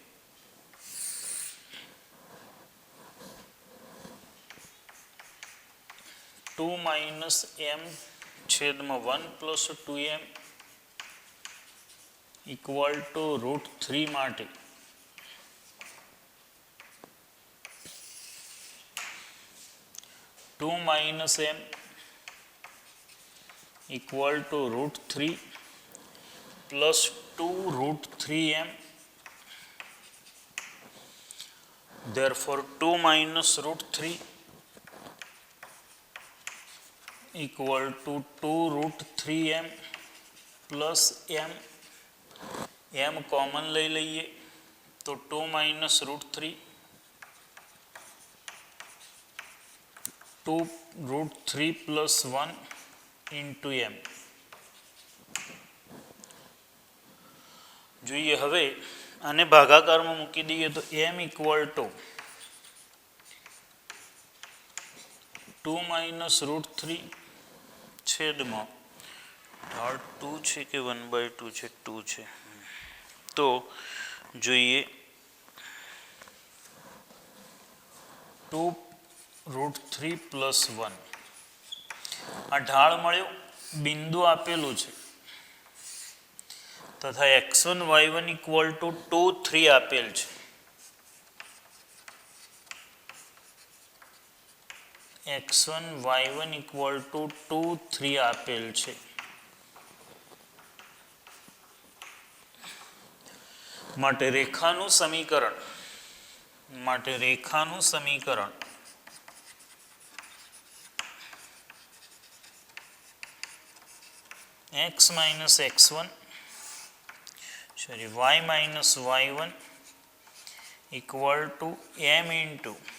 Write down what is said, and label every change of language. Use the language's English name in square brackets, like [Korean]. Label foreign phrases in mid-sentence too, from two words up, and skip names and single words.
[English] 2 માઇનસ m છેદમાં 1 પ્લસ 2m equal to √3 માટે 2 minus m equal to root 3 plus 2 root 3m. Therefore 2 minus root 3 equal to 2 root 3m plus m. m common લઈ લઈએ તો 2 minus root 3 2 root 3 plus 1 into m. [Gujarati] જોઈએ હવે આને ભાગાકારમાં મૂકી દઈએ તો [English] m equal to 2 minus root 3 [Gujarati] છેદમાં ઢાળ 2 છે કે 1/2 છે 2 છે તો જોઈએ [English] 2 root 3 plus 1 [Gujarati] આ ઢાળ મળ્યો બિંદુ આપેલું છે તથા [English] x1 y1 equal to 2 3 [Gujarati] આપેલ છે [English] x1 y1 equal to 2 3 [Gujarati] આપેલ છે માટે રેખાનું સમીકરણ [English] x minus x1 y minus y1 equal to m into